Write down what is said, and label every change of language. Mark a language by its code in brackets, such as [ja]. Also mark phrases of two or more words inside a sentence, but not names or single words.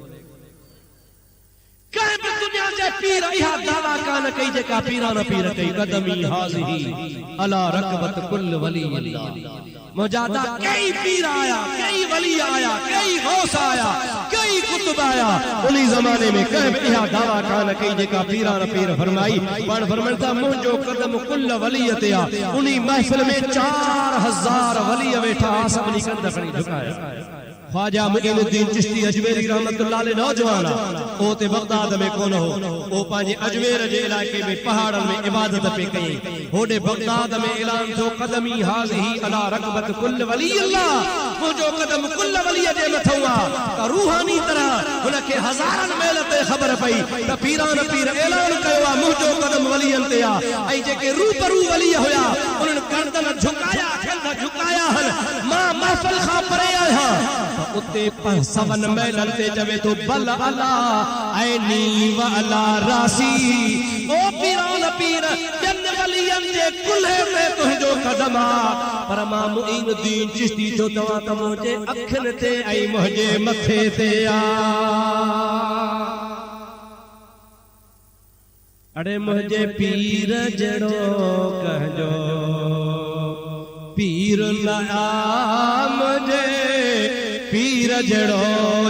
[sd] कंहिं बि दुनिया जे पीर इहा दावा कान कई जेका पीरान पीर कई। [ar] قدمي هذه على رقبة كل ولي الله. [sd] मुजादा कई पीर आया, कई वली आया, कई गौस आया, कई कुतुब आया। उन्हीं जमाने में कंहिं इहा दावा कान कई जेका पीरान पीर फरमाई। पाण फरमाइता मुंहिंजो कदम कुल वलीअ ते आ। उन्हीं महफिल में 4000 वली वेठा, सभिनी कंध खणी झुकाया। ख्वाजा मुईनुद्दीन चिश्ती अजमेरी [ar] رحمة الله عليه [sd] नौजवान ओ ते बगदाद में कोन हो, ओ पांजे अजमेर जे इलाके में पहाड़न में इबादत पे कई। होडे बगदाद में ऐलान थो [ar] قدمي هذه على رقبة كل ولي الله. [sd] मुंहिंजो कदम कुल वली जे मथो आ। त रूहानी तरह हुनखे हज़ारनि मेल ते ख़बर पई त पीरान पीर ऐलान कयो आ मुंहिंजो कदम वलियन ते आ। ऐं जेके रूबरू वली हुया उन्हनि गर्दन झुकाया, कंध झुकाया हल। मां महफ़िल खां परे आहियां उते सवन मेलन ते चवे तो [ar] بل على عيني وعلى رأسي. [sd] ओ पीरान पीर जन वलियन जे कुल्हे में तुंहिंजो कदम आ, पर मां मुईनुद्दीन चिश्ती जो तव्हां त मुंहिंजे अखियुनि ते ऐं मुंहिंजे मथे ते आ। अड़े मुंहिंजे पीर जहिड़ो कहजो पीर न आ, मुंहिंजे पीर जड़ो।